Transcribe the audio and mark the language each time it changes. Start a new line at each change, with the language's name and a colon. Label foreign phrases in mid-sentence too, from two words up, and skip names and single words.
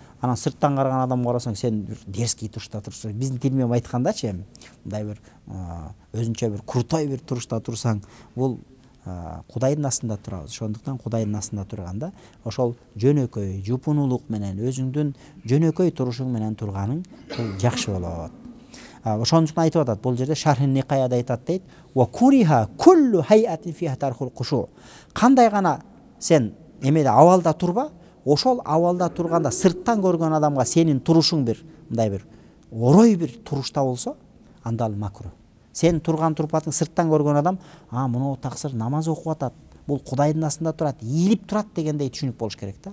Kyrgyz: Анан сырттан караган адамга карасаң, сен бир дерзкий турушта турсаң, биздин тил менен айткандачы, мындай бир өзүнчө бир крутой бир турушта турсаң, бул Кудайдын астында турабыз. Ошондуктан Кудайдын астында турганда ошол жөнөкөй, жупунулук менен, өзүңдүн жөнөкөй турушуң менен турганың бул жакшы болот. Ошондуктан айтып атат, бул жерде Шархи Никаяда айтат дейт,
Arabic: "وكره كل هيئة فيها ترك الخشوع."
Kyrgyz: Кандай гана сен эмеде абалда турба, ошол абалда турганда сырттан көргөн адамга сенин турушуң бир мындай бир орой бир турушта болсо, анда ал макрух. Сен турган турпатың сырттан көргөн адам, мынау таксыр намаз окуп атат, бул Кудайдын астында турат, ийилип турат дегендей түшүнүк болуш керек да.